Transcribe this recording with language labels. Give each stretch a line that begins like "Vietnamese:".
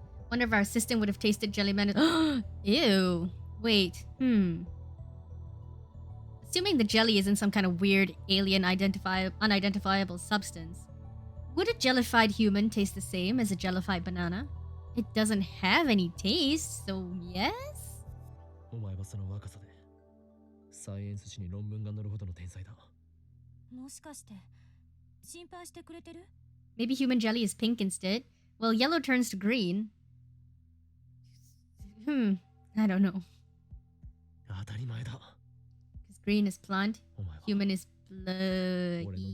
English: Wonder if our system would have tasted Jellyman. Ew. Wait. Assuming the jelly isn't some kind of weird alien unidentifiable substance, would a jellified human taste the same as a jellified banana? It doesn't have any taste, so yes?
Japanese: お前はその若さでサイエンス誌に論文が載るほどの天才だ。もしかして心配してくれてる?
English: Maybe human jelly is pink instead. Well, yellow turns to green. I don't know.
Japanese: 当たり前だ。
English: Because green is plant, human is blood.